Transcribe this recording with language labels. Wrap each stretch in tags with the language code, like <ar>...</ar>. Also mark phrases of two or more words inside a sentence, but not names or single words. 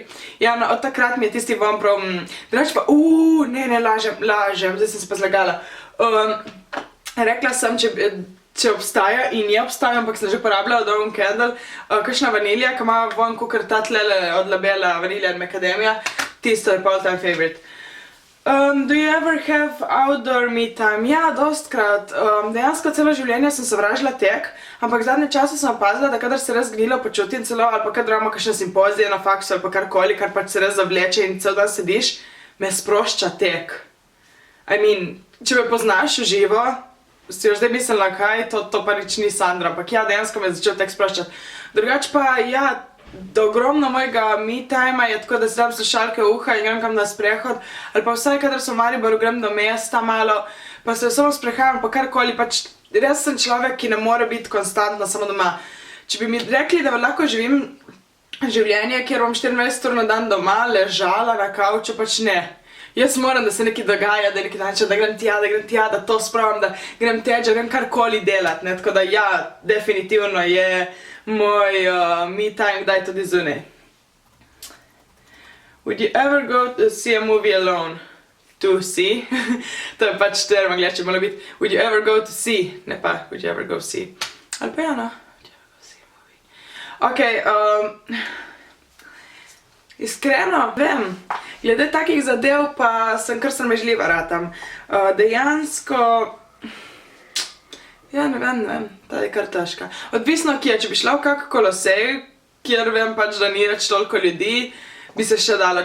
<sl>Ja, no, od takrat mi je tisti von prav, drugače pa, ne, lažem, zdaj sem se pa zlagala. Rekla sem, če obstaja in je obstaja, ampak sem že porabljala Dawn Candle, kakšna vanilja, ki ima von kukar ta tlele od labela vanilja in macadamia. Tisto je pa</sl> <en>all time favorite. Do you ever have outdoor me time?</en> <sl>Ja, dostkrat. Dejansko celo življenje sem sovražila tek, ampak zadnje čase sem opazila, da kadar se res gnilo počutim celo, ali pa kadar imamo kakšne simpozije na faksu ali pa karkoli, kar pač se res zavleče in cel dan sediš, me sprošča tek.</sl> <en>I mean,</en> <sl>če me poznaš v živo, si jo zdaj mislila, kaj, to pa nič ni Sandra, ampak ja, dejansko me je začel tek sproščati. Drugače pa, ja, da ogromno mojega</sl> <en>me time</en> <sl>je tako, da si dam slušalke v uha in grem kam na sprehod, ali pa vsaj, kadar sem v Mariboru, grem do mesta malo, pa se samo sprehajam, pa karkoli, pač res sem človek, ki ne more biti konstantno samo doma. Če bi mi rekli, da lahko živim življenje, kjer bom 24 ur na dan doma, ležala na kavču, pač ne. Jaz moram, da se nekaj dogaja, da nekaj način, da grem tja, da to spravim, da grem teč, da grem karkoli delati, ne, tako da ja, definitivno je moj</sl> <en>me time</en> <sl>kdaj tudi zunaj.</sl> <en>Would you ever go to see a movie alone? To see?</en> <sl>To je pač term angleščin, malo biti.</sl> <en>Would you ever go to see?</en> <sl>Ne pa,</sl> <en>would you ever go see?</en> <sl>Ali pa ja, no?</sl> <en>Would you ever go see a movie?</en> <sl>Ok, iskreno, vem, glede takih zadev pa sem kar sramežljiva ratam. Dejansko, ja, ne vem, ta je kar težka. Odvisno kje, če bi šla v kak kolosej, kjer vem pač, da ni več toliko ljudi, bi se še dalo.</sl>